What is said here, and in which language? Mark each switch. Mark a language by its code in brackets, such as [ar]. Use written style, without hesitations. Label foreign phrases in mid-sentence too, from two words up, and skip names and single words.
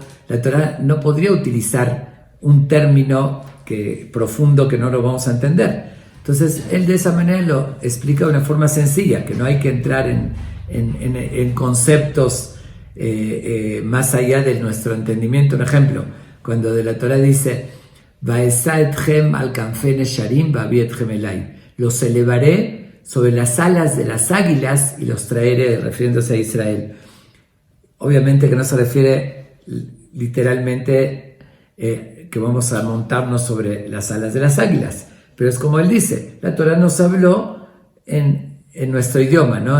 [es] La Torá no podría utilizar un término profundo que no lo vamos a entender. Entonces, él de esa manera lo explica de una forma sencilla, que no hay que entrar en conceptos más allá de nuestro entendimiento. Un ejemplo, cuando de la Torá dice, [he] ואשא אתכם על כנפי נשרים ואבא אתכם אלי, [es] los elevaré sobre las alas de las águilas y los traeré, refiriéndose a Israel. Obviamente que no se refiere literalmente que vamos a montarnos sobre las alas de las águilas, pero es como él dice, la Torá nos habló en nuestro idioma, ¿no?